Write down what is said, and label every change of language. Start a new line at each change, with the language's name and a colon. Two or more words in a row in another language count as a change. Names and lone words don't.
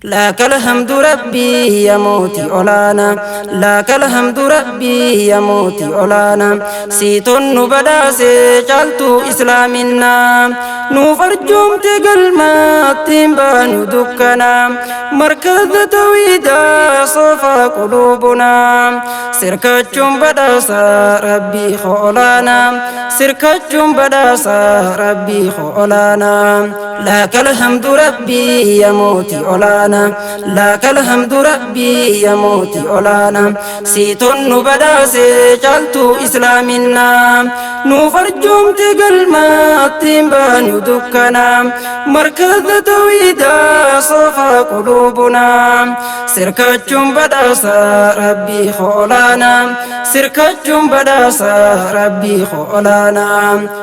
Arabic: لك الحمد ربي يا موتي أولانا، لك الحمد ربي يا موتي أولانا.
Oromo: Siitun nu badhaase caaltuu islaaminaa, nuuf arjoomte galmaatti hin baanu dukkanaa. Markaza tawhiidaa soofaa quluubunaa, sirkachuun badhaasa Rabbii koo olaanaa, sirkachuun badhaasa Rabbii koo olaanaa.
Arabic: لك الحمد ربي يا موتي أولانا، لك الحمد ربي يا موتي أولانا.
Oromo: Siitun nu badhaase caaltuu islaaminaa, nuuf arjoomte galmaatti hin baanu dukkanaa. Markaza tawhiidaa soofaa quluubunaa, sirkachuun badhaasa Rabbii koo olaanaa, sirkachuun badhaasa Rabbii koo olaanaa.